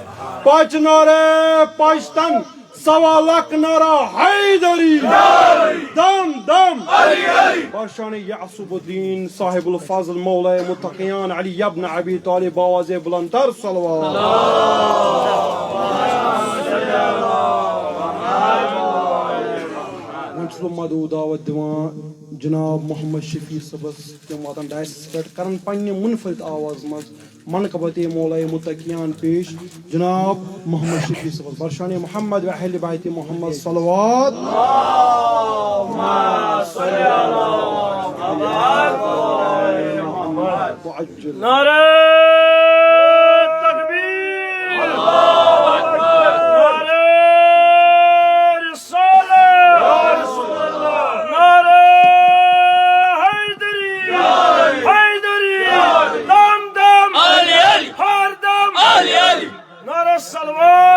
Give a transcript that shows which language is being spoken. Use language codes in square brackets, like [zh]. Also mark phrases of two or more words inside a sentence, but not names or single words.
[ur] پانچ نعرے پانچتن، سوا لاکھ نعرہ حیدری، دم دم بادشاہ یعصب الدین صاحب الفضل مولا متقیان علی ابن ابی طالب آواز بلندتر صلوات۔ [ks] مدعو دعوت دیوان جناب محمد شفیع صبس تم واتن ڈائسس پہ کرن پنہ منفرد آواز مز منقبت مولا متقیان پیش جناب محمد شفیع صبس برشان محمد و اہل بیت محمد صلوات۔ [ur] نعرہ تکبیر، نعرہ رسالت، نعرہ حیدری، حیدری، دم دم ہر دم، نعرہ صلوات۔